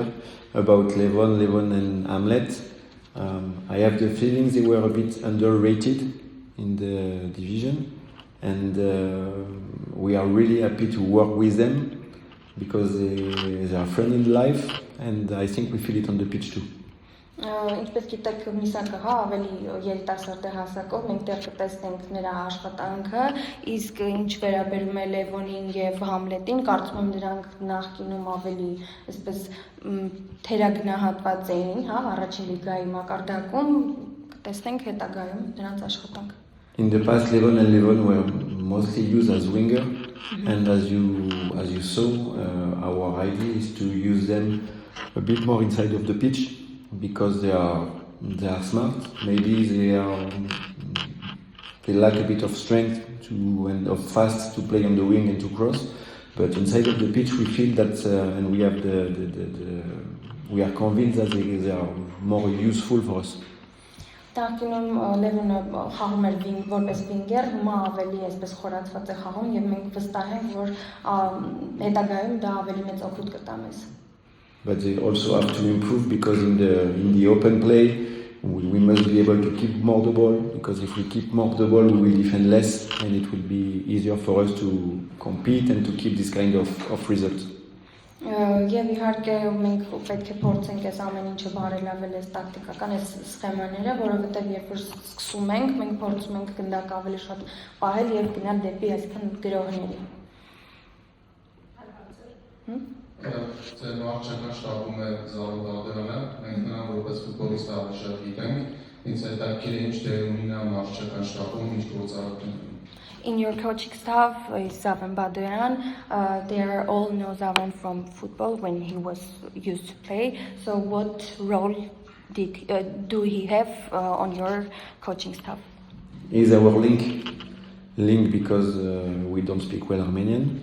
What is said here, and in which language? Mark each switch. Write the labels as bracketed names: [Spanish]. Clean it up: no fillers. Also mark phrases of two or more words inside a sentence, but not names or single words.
[English] About Levon and Hamlet, I have the feeling they were a bit underrated in the division, and we are really happy to work with them because they are friends in life, and I think we feel it on the pitch too. [Armenian] Ինչպես գիտեք, Միսակը ավելի երիտասարդ է հասակով, մենք դեռ կտեսնենք նրա աշխատանքը, իսկ ինչ վերաբերում է Լևոնին եւ Համլետին, կարծում եմ նրանք նախկինում ավելի այսպես թերագնահատված էին, հա, առաջին լիգայի մակարդակում, կտեսնենք հետագայում նրանց աշխատանքը։ [English] In the past, Levon were mostly used as winger, and as you saw, our idea is to use them a bit more inside of the pitch. Because they are smart, maybe they lack a bit of strength and of fast to play on the wing and to cross. But inside of the pitch, we feel that, and we have we are convinced that they are more useful for us. [Armenian] Նախկինում Լևոնը խաղում էր որպես վինգեր, հիմա ավելի այսպես խորացված է խաղում եւ մենք վստահ ենք, որ հետագայում դա ավելի մեծ օգուտ կտա մեզ։ [English] But they also have to improve because in the open play we must be able to keep more the ball, because if we keep more the ball we will defend less and it will be easier for us to compete and to keep this kind of result. [Armenian] Եվ իհարկե մենք պետք է փորձենք այս ամեն ինչը բարելավել այս տակտիկական այս սխեմաները, որովհետև երբ որ սկսում ենք, մենք փորձում ենք գնդակ ավելի շատ պահել եւ գնալ դեպի այսքան գրողների։ Ձեր վարչական շտաբում է Զարուհի Բաղդարյանը, մենք նրան որպես ֆուտբոլիստ ավելի շատ գիտենք, ինձ հետաքրքիր է ինչ դեր ունի նա վարչական շտաբում, ինչ գործառույթ ունի։ [English] In your coaching staff is Zaven Badoyan. They all know Zaven from football when he was used to play. So what role do he have on your coaching staff? He's our link because we don't speak well Armenian.